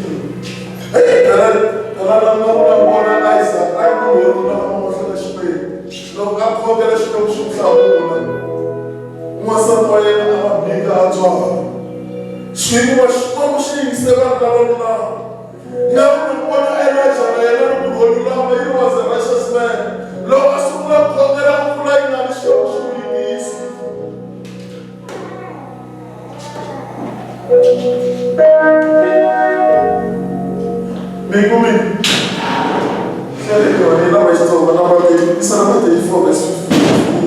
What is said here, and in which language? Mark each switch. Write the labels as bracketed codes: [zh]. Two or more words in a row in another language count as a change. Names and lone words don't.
[ts] Hey, kalala na Isaac a ri munhu wo lulama mahlweni ya Xikwembu. Loko a khongela Xikwembu xi n'wi hlamula, n'wansati wa yena a va bika a tswala. Xiyimo Xikwembu xi yingise vanhu lava lulama. Na munhu vona Elijah na yena ri munhu wo lulama, [en] he was a righteous man. [ts] Loko a sungula ku khongela mpfula yi nga ri Xikwembu xi n'wi yingisa. Mikumi hlelekona va Xitsonga na Psalm 34 verse 15.